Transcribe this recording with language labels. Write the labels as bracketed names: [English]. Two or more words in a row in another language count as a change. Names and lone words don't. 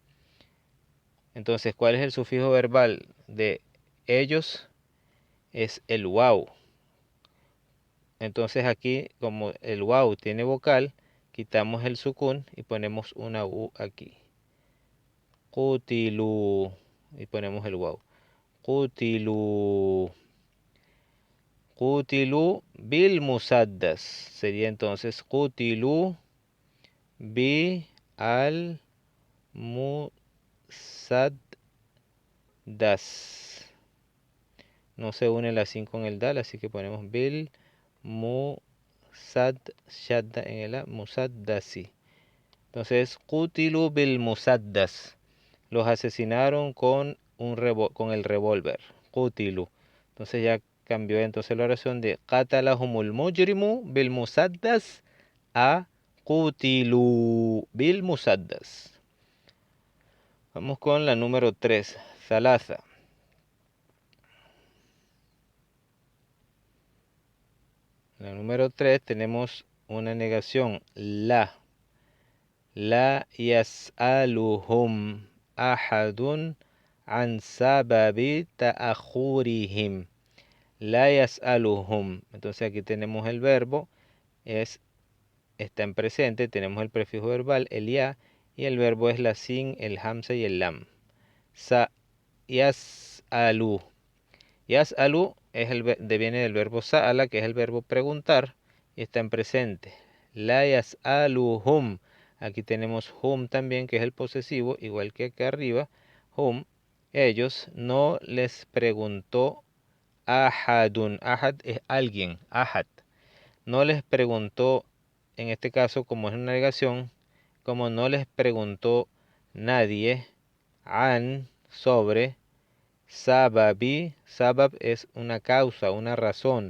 [Spanish] Entonces, ¿cuál es el sufijo verbal de ellos? Es el waw. Entonces aquí, como el waw tiene vocal, quitamos el sukun y ponemos una u aquí. Qutilu. Y ponemos el waw. [Arabic] قتلوا. قتلوا بالمسدس. [Spanish] Sería entonces [Arabic] قتلوا ب المسدس. [Spanish] No se une la sin con el dal, así que ponemos [Arabic] بالمسد شدة [Spanish] en el musaddasi. Entonces, [Arabic] قتلوا بالمسدس. [Spanish] Los asesinaron con el revólver. Qutilu. Entonces ya cambió entonces la oración de [Arabic] قتلهم المجرم بالمسدس [Spanish] a [Arabic] قتلوا بالمسدس. [Spanish] Vamos con la número 3, Thalatha. La número 3 tenemos una negación, la. [Arabic] لا يسألهم أحد عن سبب تأخرهم. لا يسألهم. [Spanish] Entonces aquí tenemos el verbo, está en presente, tenemos el prefijo verbal, el ya, y el verbo es la sin, el hamza y el lam. [Arabic] يسأل. [Spanish] Yas'alu viene del verbo sa'ala, que es el verbo preguntar, y está en presente. [Arabic] لا يسألهم. [Spanish] Aquí tenemos hum también, que es el posesivo, igual que acá arriba. Hum, ellos, no les preguntó ahadun. Ahad es alguien, ahad. No les preguntó, en este caso, como es una negación, como no les preguntó nadie, an, sobre, sababi. Sabab es una causa, una razón.